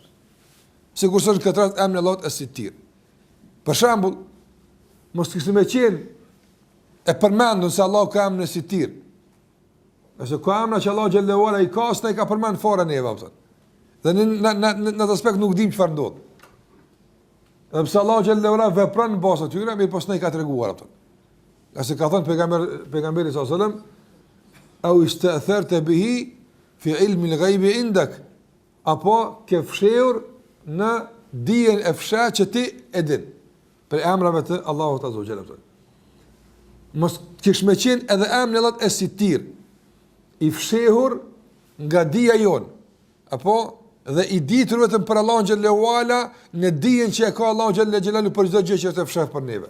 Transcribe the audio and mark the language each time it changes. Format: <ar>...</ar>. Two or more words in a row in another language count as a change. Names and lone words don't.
<sq>Sigurisht është këtë rast emri Allahut Es-Sitir. Për shembull, mos kishte më qenë e përmendur se Allahu ka emrin Es-Sitir. Ose ka emra që Allahu</sq> <ar>جل وعلا</ar> <sq>i ka, s'e ka përmend fare neve apo. Dhe në atë aspekt nuk dim çfarë ndodh. Dhe pse Allahu</sq> <ar>جل وعلا</ar> <sq>vepron në bazë atyre, mirë po s'na i ka treguar ato. Qase ka thënë pejgamberi</sq> <ar>صلى الله عليه وسلم, "أو استأثرت به في علم الغيب عندك."</ar> <sq>Apo ke fshehur në dijen e fshehtë që ti e din për emrave të Allahut</sq> <ar>عز وجل.</ar> <sq>Mos kish me qenë edhe emri i Allahut e Sitir, i fshehur nga dija jon, apo dhe i ditur vetëm për Allahun</sq> <ar>جل وعلا</ar> <sq>në dijen që e ka Allahu</sq> <ar>جل جلاله</ar> <sq>për çdo gjë që është e fshehtë për neve.</sq>